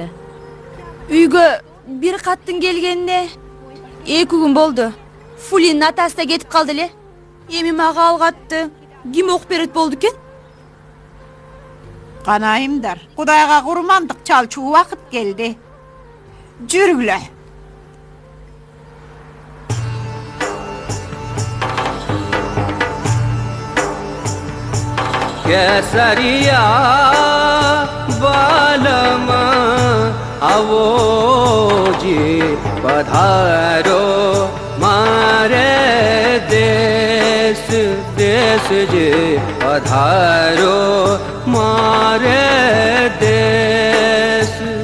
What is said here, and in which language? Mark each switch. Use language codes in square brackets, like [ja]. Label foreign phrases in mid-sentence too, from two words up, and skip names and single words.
[ky] Үйгө бир каттын келгенине 2 күн болду. Фулинин атасы да кетип калды эле. Эми мага алгатты. Ким окуп берет болду экен? Канайымдар, Кудайга курмандык чалчуу убакыт келди. Жүргүлө. [raj] केसरिया बालमा आवो जी पधारो मारे देश देश जी पधारो मारे देश